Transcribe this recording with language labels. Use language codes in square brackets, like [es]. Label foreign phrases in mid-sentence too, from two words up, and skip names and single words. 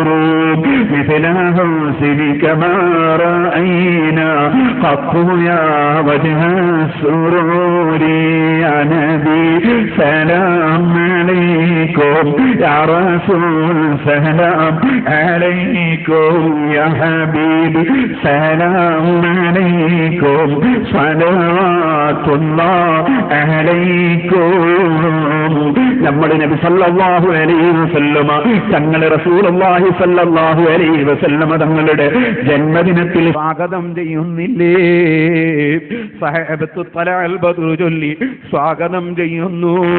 [ar] مثل حسنك ما رأينا قط يا وجه السرور يا نبي سلام عليكم يا رسول سلام عليكم يا حبيب سلام عليكم صلوات الله عليكم. [ml] നമ്മുടെ നബി [ar] صلى الله عليه وسلم [ml] തങ്ങളെ [ar] رسول الله صلى الله عليه وسلم [ml] തങ്ങളുടെ ജന്മദിനത്തിൽ സ്വാഗതം ചെയ്യുന്നില്ലേ? സഹബത്തു [ar] طلع البدر [ml] ചൊല്ലി സ്വാഗതം ചെയ്യുന്നു.